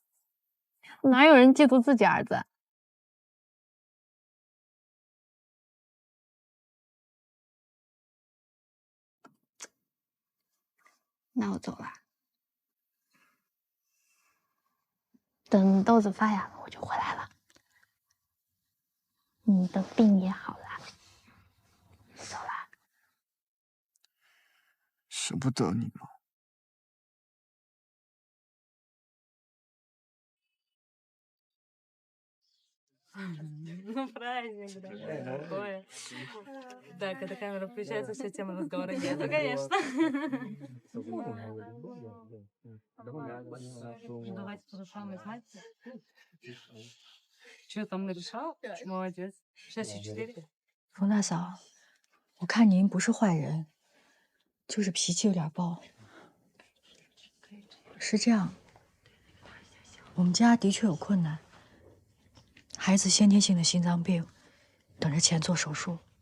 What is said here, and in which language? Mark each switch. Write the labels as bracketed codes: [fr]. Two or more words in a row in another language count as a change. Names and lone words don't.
[zh] 哪有人嫉妒自己儿子？那我走了。等豆子发芽了，我就回来了。你的病也好了，走了。舍不得你吗？ [ru] Праздник, да, такое. Так, эта камера включается, все темы разговора нету, конечно. Давайте то же самое, знаете? Что там нарешал? Молодец. 6-4. [zh] 冯大嫂，我看您不是坏人，就是脾气有点暴。是这样，我们家的确有困难。孩子先天性的心脏病，等着钱做手术。